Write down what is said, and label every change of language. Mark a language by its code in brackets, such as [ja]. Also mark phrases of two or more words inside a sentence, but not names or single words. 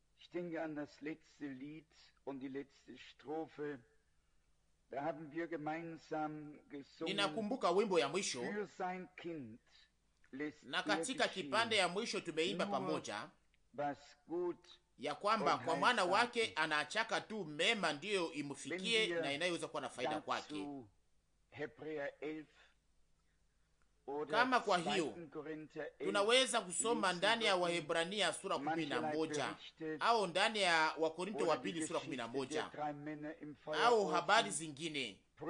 [de] denke an das letzte Lied und die letzte Strophe. Da haben wir gemeinsam gesungen. [sw] Ninakumbuka wimbo ya mwisho, [de] Für sein Kind lässt [sw] na katika kipande ya mwisho tumeimba pamoja [de] was gut [sw] ya kwamba kwa mwana wake anaachaka tu mema ndiyo imufikie na inayoweza kuwa na faida kwake. Kama kwa hiyo tunaweza kusoma ndani ya Wahebrania sura 11 au ndani ya Wakorinto wa pili sura 11 au habari zingine